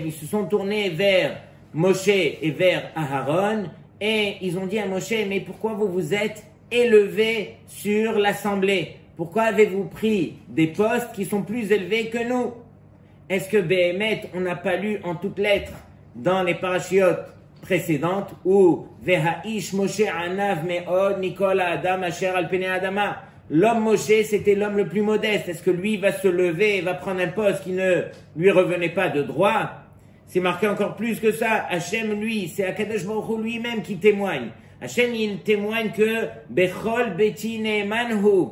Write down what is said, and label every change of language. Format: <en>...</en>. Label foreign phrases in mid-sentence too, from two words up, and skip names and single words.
<fr>Ils se sont tournés vers Moshe et vers Aharon et ils ont dit à Moshe, mais pourquoi vous vous êtes élevés sur l'assemblée? Pourquoi avez-vous pris des postes qui sont plus élevés que nous? Est-ce que Béhémet, on n'a pas lu en toutes lettres dans les parachiotes précédentes où</fr> <he>והאיש משה ענו מאד מכל האדם אשר על פני האדמה?</he> <fr>L'homme Moshe, c'était l'homme le plus modeste. Est-ce que lui va se lever et va prendre un poste qui ne lui revenait pas de droit? C'est marqué encore plus que ça. Hachem, lui, c'est</fr> <he>הקדוש ברוך הוא</he> <fr>lui-même qui témoigne. Hachem, il témoigne que</fr> <he>בכל ביתי נאמן הוא.</he>